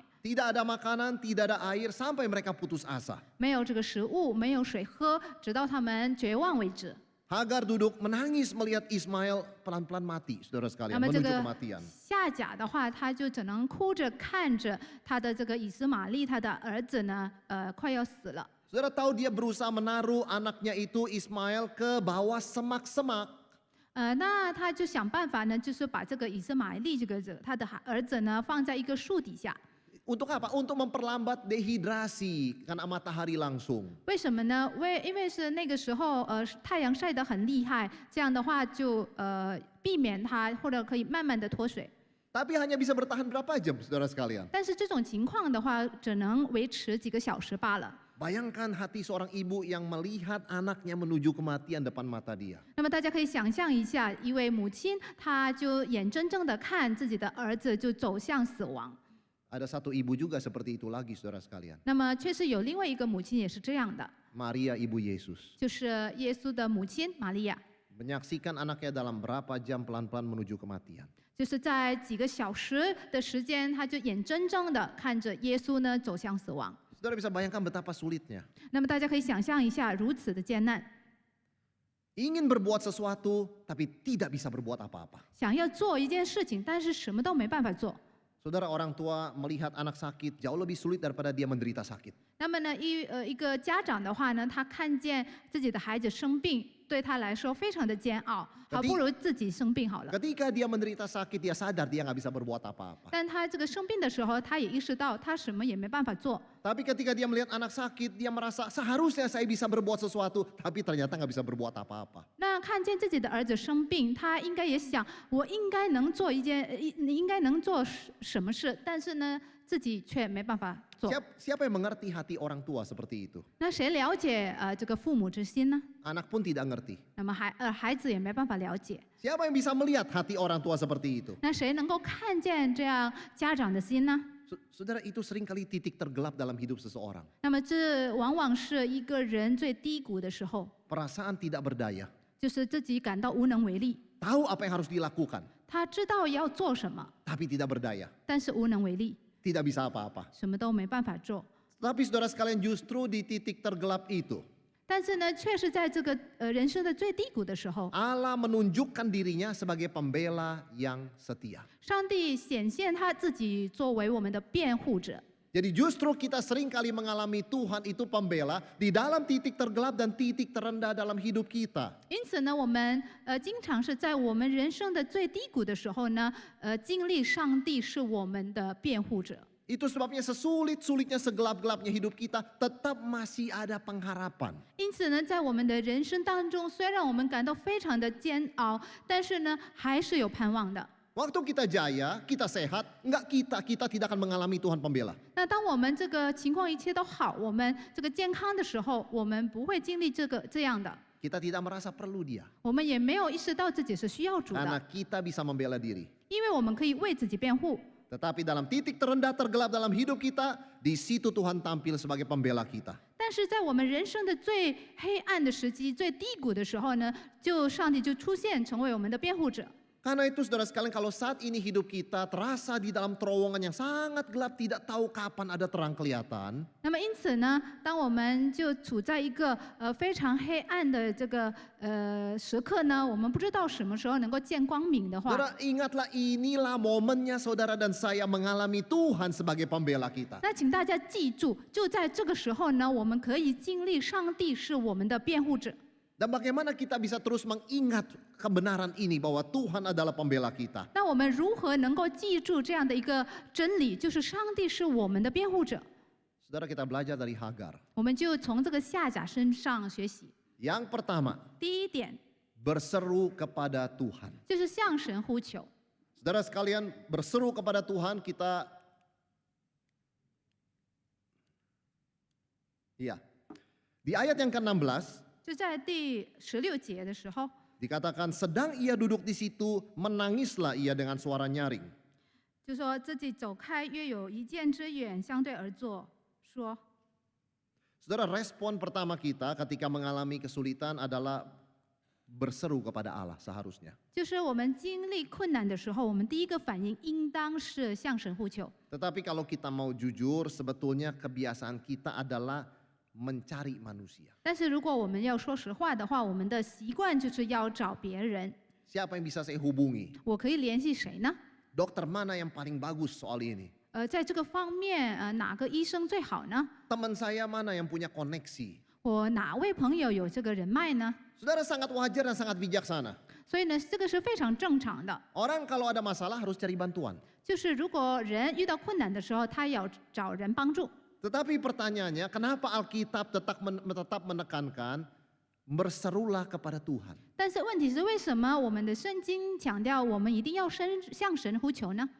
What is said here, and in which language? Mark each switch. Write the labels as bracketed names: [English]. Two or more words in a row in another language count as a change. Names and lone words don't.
[Indonesian] Tidak ada makanan, tidak ada air sampai mereka putus asa. [Chinese] 没有这个食物，没有水喝，直到他们绝望为止。 [Indonesian] Hagar duduk menangis melihat Ismail pelan-pelan mati, saudara [Chinese] 那 [Indonesian] sekalian, [Chinese] 么这 [Indonesian] menuju [Chinese] 个 [Indonesian] kematian. [Chinese] 夏甲的话，他就只能哭着看着他的这个以实玛利，他的儿子呢，快要死了。 [Indonesian] Saudara tahu dia berusaha menaruh anaknya itu Ismail ke bawah semak-semak. [Chinese] 那他就想办法呢，就是把这个以实玛利他的儿子呢放在一个树底下。 [Indonesian] Untuk apa? Untuk memperlambat dehidrasi karena matahari langsung. [Chinese] 为什么呢？因为是那个时候太阳晒得很厉害，这样的话就避免它或者可以慢慢的脱水。 [Indonesian] Tapi hanya bisa bertahan berapa jam, saudara sekalian? [Chinese] 但是这种情况的话，只能维持几个小时罢了。 [Indonesian] Bayangkan hati seorang ibu yang melihat anaknya menuju kematian depan mata dia. [Chinese] 那么大家可以想象一下，一位母亲，她就眼睁睁的看自己的儿子就走向死亡。 [Indonesian] Ada satu ibu juga seperti itu lagi, saudara sekalian. [Chinese] 那么确实有另外一个母亲也是这样的， [Indonesian] Maria ibu Yesus. [Chinese] 就是耶稣的母亲玛利亚。 [Indonesian] menyaksikan anaknya dalam berapa jam pelan-pelan menuju kematian. [Chinese] 就是在几个小时的时间，他就眼睁睁的看着耶稣呢走向死亡。 [Indonesian] Saudara bisa bayangkan betapa sulitnya. [Chinese] 那么大家可以想象一下，如此的艰难， [Indonesian] Ingin berbuat sesuatu tapi tidak bisa berbuat apa-apa. [Chinese] 想要做一件事情，但是什么都没办法做。 [Indonesian] Saudara, orang tua melihat anak sakit jauh lebih sulit daripada dia menderita sakit. [Chinese] 那么呢，一个家长的话呢，他看见自己的孩子生病，对他来说非常的煎熬，好不如自己生病好了。 [Indonesian] Ketika dia menderita sakit, dia sadar dia nggak bisa berbuat apa-apa. [Chinese] 但他这个生病的时候，他也意识到他什么也没办法做。 [Indonesian] Tapi ketika dia melihat anak sakit, dia merasa seharusnya saya bisa berbuat sesuatu, tapi ternyata nggak bisa berbuat apa-apa. [Chinese] 那看见自己的儿子生病，他应该也想，我应该能做应该能做什么事，但是呢，自己却没办法做。 [Indonesian] Siapa yang mengerti hati orang tua seperti itu? [Chinese] 那谁了解这个父母之心呢？ [Indonesian] Anak pun tidak ngerti. [Chinese] 那么孩子也没办法了解。 [Indonesian] Siapa yang bisa melihat hati orang tua seperti itu? [Chinese] 那谁能够看见这样家长的心呢？ [Indonesian] Saudara, itu seringkali titik tergelap dalam hidup seseorang. [Chinese] 那么这往往是一个人最低谷的时候， [Indonesian] Perasaan tidak berdaya. [Chinese] 就是自己感到无能为力。 [Indonesian] Tahu apa yang harus dilakukan, [Chinese] 他知道要做什么， [Indonesian] tapi tidak berdaya. [Chinese] 但是无能为力， [Indonesian] Tidak bisa apa-apa. [Chinese] 什么都没办法做。 [Indonesian] Tapi saudara sekalian, justru di titik tergelap itu, [Chinese] 但是呢，却是在这个人生的最低谷的时候， [Indonesian] Allah menunjukkan dirinya sebagai pembela yang setia. [Chinese] 上帝显现他自己作为我们的辩护者。 [Indonesian] Jadi justru kita seringkali mengalami Tuhan itu pembela di dalam titik tergelap dan titik terendah dalam hidup kita. [Chinese] 因此呢，我们经常是在我们人生的最低谷的时候呢，经历上帝是我们的辩护者。 [Indonesian] Itu sebabnya sesulit-sulitnya segelap-gelapnya hidup kita, tetap masih ada pengharapan. [Chinese] 因此呢，在我们的人生当中，虽然我们感到非常的煎熬，但是呢，还是有盼望的。 [Indonesian] Waktu kita jaya, kita sehat, kita tidak akan mengalami Tuhan pembela. [Chinese] 那当我们这个情况一切都好，我们这个健康的时候，我们不会经历这样的， [Indonesian] Kita tidak merasa perlu dia. [Chinese] 我们也没有意识到自己是需要主 [Indonesian] Karena [Chinese] 的， [Indonesian] kita bisa membela diri. [Chinese] 因为我们可以为自己辩护。 [Indonesian] Tetapi dalam titik terendah tergelap dalam hidup kita, di situ Tuhan tampil sebagai pembela kita. [Chinese] 但是在我们人生的最黑暗的时期、最低谷的时候呢，上帝就出现，成为我们的辩护者。 [Indonesian] Karena itu saudara sekalian, kalau saat ini hidup kita terasa di dalam terowongan yang sangat gelap, tidak tahu kapan ada terang kelihatan. [Chinese] 那么因此呢，当我们就处在一个非常黑暗的这个时刻呢，我们不知道什么时候能够见光明的话， [Indonesian] Saudara, ingatlah inilah momennya saudara dan saya mengalami Tuhan sebagai pembela kita. [Chinese] 那请大家记住，就在这个时候呢，我们可以经历上帝是我们的辩护者。 [Indonesian] Dan bagaimana kita bisa terus mengingat kebenaran ini bahwa Tuhan adalah pembela kita. [Chinese] 那我们如何能够记住这样的一个真理，就是上帝是我们的辩护者？ [Indonesian] Saudara, kita belajar dari Hagar. [Chinese] 我们就从这个夏甲身上学习。 [Indonesian] Yang pertama, [Chinese] 第一点 [Indonesian] berseru kepada Tuhan. [Chinese] 就是向神呼求。 [Indonesian] Saudara sekalian, berseru kepada Tuhan kita, iya, di ayat yang ke-16, [Chinese] 就在第16节的时候， [Indonesian] dikatakan sedang ia duduk di situ, menangislah ia dengan suara nyaring. [Chinese] 就说自己走开约有一箭之远，相对而坐，说 [Indonesian] Saudara, respon pertama kita ketika mengalami kesulitan adalah berseru kepada Allah seharusnya. [Chinese] 就是我们经历困难的时候，我们第一个反应应当是向神呼求。 [Indonesian] Tetapi kalau kita mau jujur, sebetulnya kebiasaan kita adalah mencari manusia. [Chinese] 但是如果我们要说实话的话，我们的习惯就是要找别人。 [Indonesian] Siapa yang bisa saya hubungi? [Chinese] 我可以联系谁呢？ [Indonesian] Dokter mana yang paling bagus soal ini? [Chinese] 在这个方面，哪个医生最好呢？ [Indonesian] Teman saya mana yang punya koneksi? [Chinese] 我哪位朋友有这个人脉呢？ [Indonesian] Saudara, sangat wajar dan sangat bijaksana. [Chinese] 所以呢，这个是非常正常的。 [Indonesian] Orang kalau ada masalah harus cari bantuan. [Chinese] 就是如果人遇到困难的时候，他要找人帮助。 [Indonesian] Tetapi pertanyaannya, kenapa Alkitab tetap menekankan berserulah kepada Tuhan? [Chinese] 但是问题是，为什么我们的圣经强调我们一定要向神呼求呢？